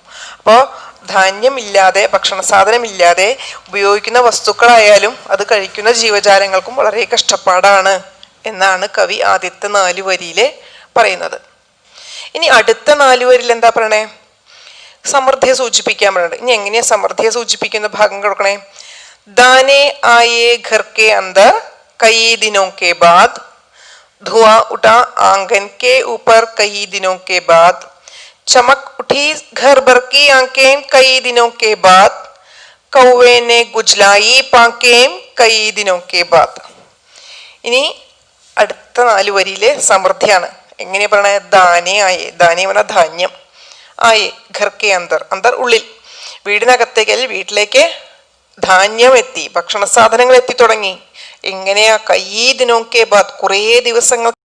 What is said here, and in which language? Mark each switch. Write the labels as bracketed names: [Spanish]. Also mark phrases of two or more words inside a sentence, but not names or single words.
[Malayalam] അപ്പോൾ ധാന്യമില്ലാതെ, ഭക്ഷണ സാധനമില്ലാതെ ഉപയോഗിക്കുന്ന വസ്തുക്കളായാലും അത് കഴിക്കുന്ന ജീവജാലങ്ങൾക്കും വളരെ കഷ്ടപ്പാടാണ് എന്നാണ് കവി ആദ്യത്തെ 4 വരിയില് പറയുന്നത്. ഇനി അടുത്ത 4 വരിയിൽ എന്താ പറയണേ, സമൃദ്ധിയെ സൂചിപ്പിക്കാൻ പറയുന്നത്. ഇനി എങ്ങനെയാ സമൃദ്ധിയെ സൂചിപ്പിക്കുന്ന ഭാഗം കൊടുക്കണേ. [Hindi] दाने आए घर के अंदर കई दिनों के बाद, धुआं उठा आंगन के ऊपर कई दिनों के बाद, चमक उठी घर भर की आंखें कई दिनों के बाद, कौवे ने गुजलाई पांखें कई दिनों के बाद. [Malayalam] ഇനി അടുത്ത 4 വരിയിലെ സമൃദ്ധിയാണ്. എങ്ങനെയാ പറയണേ, [Hindi] दाने आए, [Malayalam] ദാനെ പറഞ്ഞ ധാന്യം, [Hindi] आए घर के अंदर, [Malayalam] അന്തർ ഉള്ളിൽ, വീടിനകത്തേക്ക് അല്ലെങ്കിൽ വീട്ടിലേക്ക് ധാന്യം എത്തി, ഭക്ഷണ സാധനങ്ങൾ എത്തി തുടങ്ങി. എങ്ങനെയാ, [Hindi] कई दिनों के बाद, [Malayalam] കുറേ ദിവസങ്ങൾ.